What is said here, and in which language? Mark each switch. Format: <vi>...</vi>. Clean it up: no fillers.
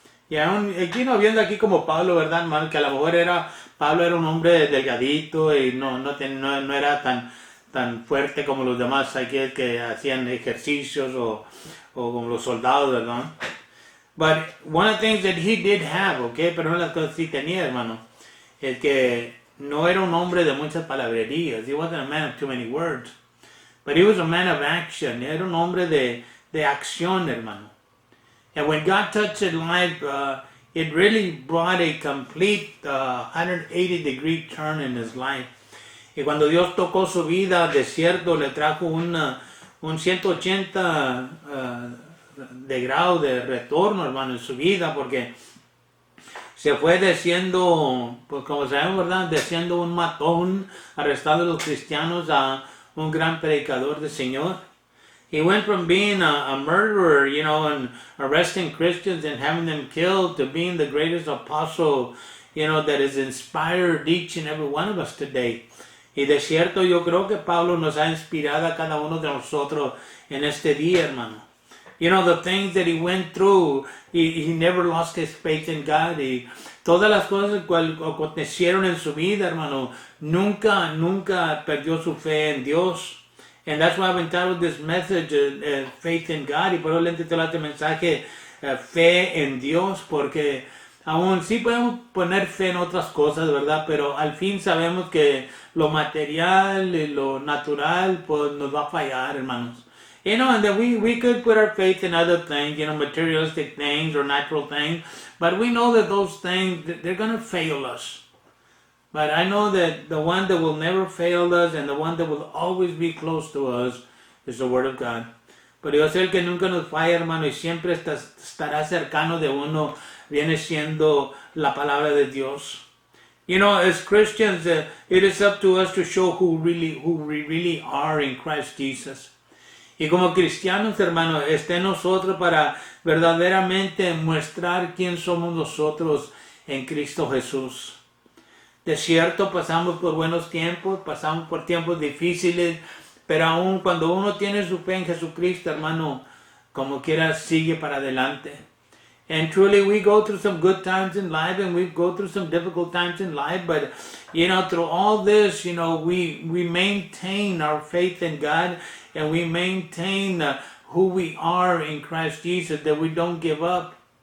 <es>Y aún, aquí no viendo aquí como Pablo, ¿verdad, hermano? Que a lo mejor Pablo era un hombre delgadito y no era tan fuerte como los demás aquí que hacían ejercicios o como los soldados, ¿verdad?</es> <en>But one of the things that he did have, okay,</en> <es>pero una de las cosas que sí tenía, hermano, es que no era un hombre de muchas palabrerías.</es> <en>He wasn't a man of too many words. But he was a man of action.</en> <es>Era un hombre de acción, hermano.</es> <en>And when God touched his life, it really brought a complete 180-degree turn in his life.</en> <es>Y cuando Dios tocó su vida, de cierto, le trajo un 180 de grado de retorno, hermano, en su vida, porque se fue siendo, pues como sabemos, ¿verdad?, de siendo un matón, arrestando a los cristianos, a un gran predicador del Señor.</es> <en>He went from being a murderer, you know, and arresting Christians and having them killed, to being the greatest apostle, you know, that has inspired each and every one of us today.</en> <es>Y de cierto, yo creo que Pablo nos ha inspirado a cada uno de nosotros en este día, hermano.</es> <en>You know, the things that he went through, he never lost his faith in God.</en> <es>Y todas las cosas que acontecieron en su vida, hermano, nunca perdió su fe en Dios.</es> <en>And that's why I've entitled this message, Faith in God.</en> <es>Y por eso le he titulado este mensaje, Fe en Dios, porque aún sí podemos poner fe en otras cosas, ¿verdad? Pero al fin sabemos que lo material y lo natural, pues nos va a fallar, hermanos.</es> <en>You know, and that we could put our faith in other things, you know, materialistic things or natural things, but we know that those things, they're going to fail us. But I know that the one that will never fail us and the one that will always be close to us is the Word of God.</en> <es>Pero yo sé el que nunca nos falla, hermano, y siempre estará cercano de uno, viene siendo la palabra de Dios.</es> <en>You know, as Christians, it is up to us to show who we really are in Christ Jesus.</en> <es>Y como cristianos, hermanos, está en nosotros para verdaderamente mostrar quién somos nosotros en Cristo Jesús. De cierto, pasamos por buenos tiempos, pasamos por tiempos difíciles, pero aún cuando uno tiene su fe en Jesucristo, hermano, como quiera, sigue para adelante.</es> <en>And truly, we go through some good times in life, and we go through some difficult times in life, but, you know, through all this, you know, we maintain our faith in God, and we maintain who we are in Christ Jesus, that we don't give up.</en>